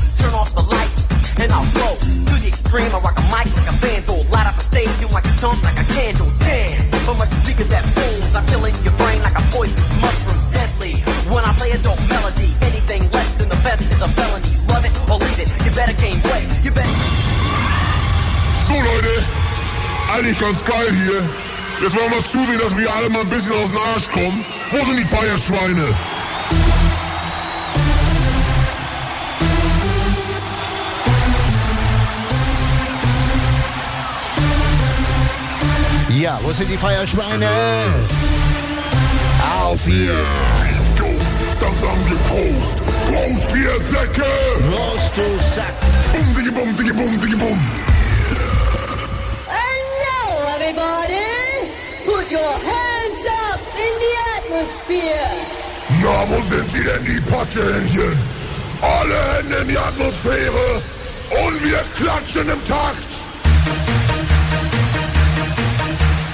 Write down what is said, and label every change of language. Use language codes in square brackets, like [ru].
[en] Turn off the lights and I'll go to the extreme. I rock a mic like a vandal. Light up a stage, you like a chump like a candle. Dance, but my speaker that booms. I'm filling your brain like a poisonous mushroom. Deadly, when I play a dope melody. Anything less than the best is a felony. Love it or leave it, you better gain weight. You better... [de] So Leute, eigentlich ganz geil hier. Jetzt wollen wir zusehen, dass wir alle mal ein bisschen aus dem Arsch kommen. Wo sind die Feierschweine? Ja, wo sind die Feierschweine? Auf hier! Dann sagen wir Prost! Prost, ihr Säcke! Prost, du Sack! Bum, digi, bum, digi, bum, digi, bum! [en] Everybody, put your hands up in the atmosphere. [de] Na, wo sind sie denn, die Patschehändchen? Alle Hände in die Atmosphäre und wir klatschen im Takt.